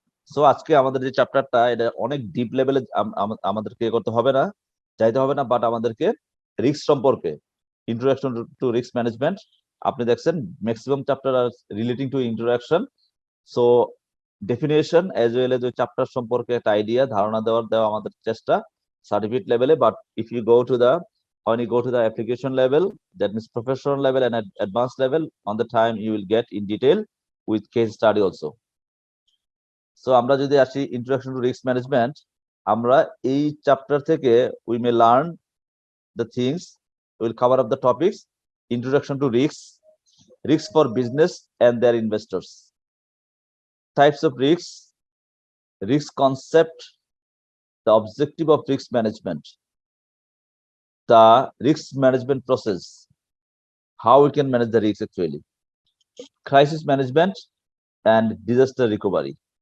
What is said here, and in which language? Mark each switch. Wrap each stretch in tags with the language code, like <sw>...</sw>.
<bn>So আজকে আমাদের যে চ্যাপ্টারটা এটা অনেক ডিপ লেভেলে আমাদেরকে করতে হবে না, চাইতে হবে না, বাট আমাদেরকে রিস্ক সম্পর্কে ইন্ট্রোডাকশন টু রিস্ক ম্যানেজমেন্ট আপনি দেখছেন maximum chapter আর relating to introduction. So definition</bn> <en>as well as</en> <bn>ওই চ্যাপ্টার সম্পর্কে একটা আইডিয়া ধারণা দেওয়া আমাদের চেষ্টা সার্টিফিকেট লেভেলে।</bn> <en>But if you go to the when you go to the application level, that means professional level and advanced level, on the time you will get in detail with case study also. So</en> <bn>আমরা যদি আসি</bn> <en>introduction to risk management,</en> <bn>আমরা এই chapter থেকে</bn> <en>We may learn the things, will cover up the topics introduction to risk for business and their investors, types of risk concept, the objective of risk management, the risk management process, how we can manage the risk actually, crisis management and disaster recovery.</en>